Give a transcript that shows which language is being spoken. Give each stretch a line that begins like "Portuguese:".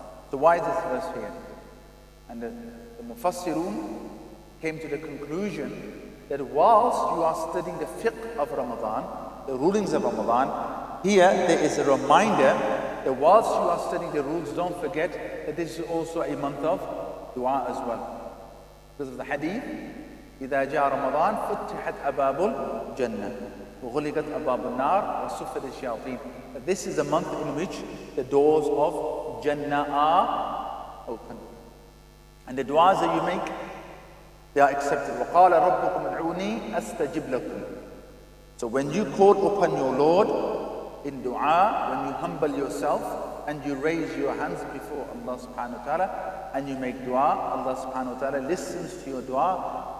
English: So why is this verse here? And the Mufassirun came to the conclusion that whilst you are studying the fiqh of Ramadan, the rulings of Ramadan, here there is a reminder that whilst you are studying the rules, don't forget that this is also a month of dua as well. Because of the hadith,
Arabic: إِذَا جَاءَ رَمَضَانَ فُتِّحَتْ أَبَابُ الْجَنَّةِ وَغُلِقَتْ أَبَابُ النَّارِ وَصُفَّتِ الشَّيَاطِينَ.
English: This is a month in which the doors of Jannah are open. And the du'as that you make, they are accepted.
Arabic: وَقَالَ رَبُّكُمْ ادْعُونِي أَسْتَجِبْ لَكُمْ.
English: So when you call upon your Lord in dua, when you humble yourself and you raise your hands before Allah subhanahu wa ta'ala and you make dua, Allah subhanahu wa ta'ala listens to your dua.